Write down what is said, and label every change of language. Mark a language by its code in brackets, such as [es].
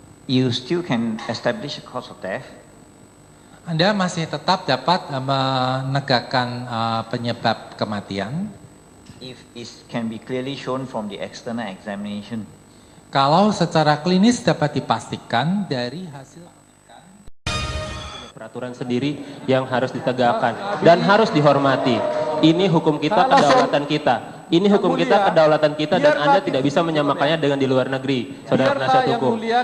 [en] You still can establish a cause of death. [id] Anda masih tetap dapat menegakkan penyebab kematian [en] if it can be clearly shown from the external examination. [id] kalau secara klinis dapat dipastikan dari hasil peraturan sendiri yang harus ditegakkan dan harus dihormati. Ini hukum kita, kedaulatan kita. Ini hukum kita, kedaulatan kita, dan Anda tidak bisa menyamakannya dengan di luar negeri, saudara penasihat hukum.